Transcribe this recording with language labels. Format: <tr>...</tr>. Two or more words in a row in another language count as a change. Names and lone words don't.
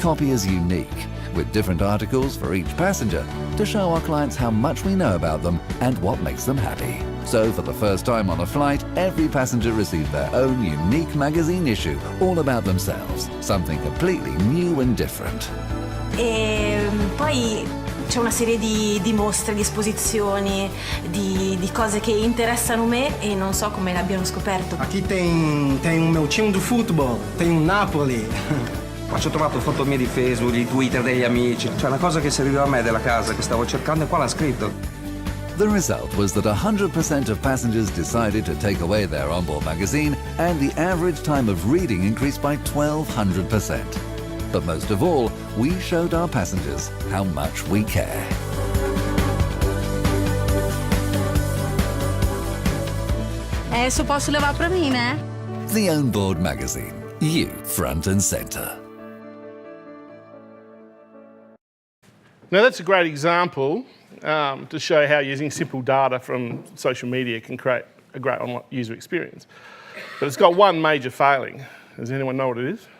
<en>Every copy is unique, with different articles for each passenger to show our clients how much we know about them and what makes them happy. So for the first time on a flight, every passenger received their own unique magazine issue all about themselves, something completely new and different.</en> <it>E poi c'è una serie di mostre, di esposizioni, di cose che interessano me e non so come l'abbiano scoperto.</it> <pt>Aqui tem o meu time do futebol, tem o Napoli.</pt> <it>Ma ci ho trovato foto mie di Facebook, di Twitter degli amici. Cioè una cosa che serviva a me della casa che stavo cercando e qua l'ha scritto.</it> <en>The result was that 100% of passengers decided to take away their onboard magazine, and the average time of reading increased by 1,200%. But most of all, we showed our passengers how much we care.</en> <pt>Adesso posso levare pra mim, né?</pt> <en>The Onboard Magazine. You front and center. Now that's a great example to show how using simple data from social media can create a great online user experience. But it's got one major failing. Does anyone know what it is?</en>